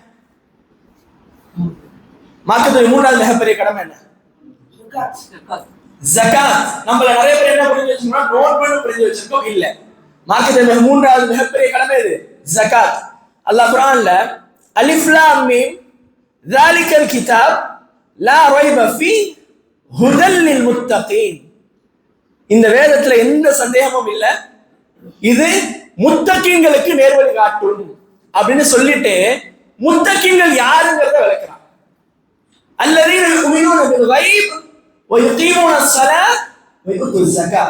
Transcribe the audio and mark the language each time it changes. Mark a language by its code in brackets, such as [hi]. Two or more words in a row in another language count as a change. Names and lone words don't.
[ta] மார்க்கத்துடைய 3வது மிகப்பெரிய கடமை என்ன? ஜகாத். நம்மள நிறைய பேர் என்ன புரிஞ்சு வச்சிருக்கோம், நோன்புன்னு புரிஞ்சு வச்சிருக்கோம். இல்ல, மார்க்கத்துடைய 3வது மிகப்பெரிய கடமை இது ஜகாத். அல்லாஹ் குர்ஆன்ல [ar] ألف لام ميم ذَلِكَ الْكِتَابُ لَا رَيْبَ فِيهِ هُدًى لِلْمُتَّقِينَ. [ta] இந்த வேதத்துல எந்த சந்தேகமும் இல்ல, இது முத்தகீன்களுக்கு நேர்வழி காட்டும் அப்படின்னு சொல்லிட்டு முத்தகீன்கள் யாருங்கிறத விளக்குறான். [ar] الذين يؤمنون بالغيب ويقيمون الصلاة ويؤتون الزكاة.